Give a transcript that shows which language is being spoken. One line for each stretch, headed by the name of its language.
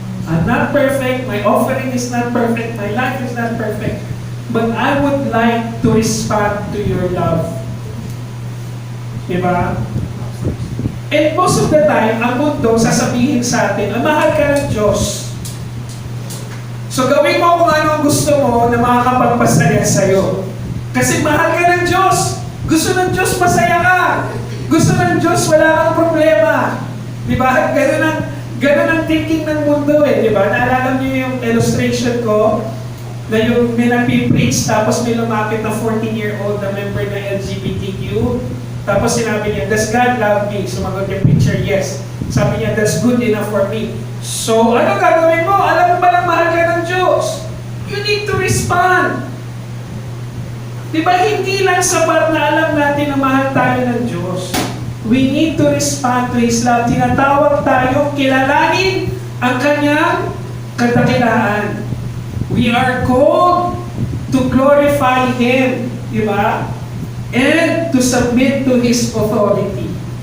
English: I'm not perfect, my offering is not perfect, my life is not perfect, but I would like to respond to your love.
Filipino: Diba?
English: And most of the time,
Filipino: ang mundo sasabihin sa atin, mahal ka ng Diyos. So gawin mo kung ano ang gusto mo na makakapagpasaya sa'yo. Kasi mahal ka ng Diyos. Gusto ng Diyos masaya ka. Gusto ng Diyos wala kang problema. Diba? Ganun ang thinking ng mundo eh. Diba? Naalala niyo yung illustration ko na yung may nagpipreach tapos may lumapit na 14-year-old na member ng LGBTQ. Tapos sinabi niya,
English: does God love me?
Filipino: Sumagot yung
English: preacher, yes.
Filipino: Sabi niya,
English: that's good enough for me.
Filipino: So, ano gagawin mo? Alam mo ba na mahal ka ng Diyos?
English: You need to respond.
Filipino: Diba, hindi lang sapat na alam natin na mahal tayo ng Diyos.
English: We need to respond to His love.
Filipino: Tinatawag tayo, kilalanin ang Kanyang kadakilaan.
English: We are called to glorify Him. Diba? And to submit to His authority.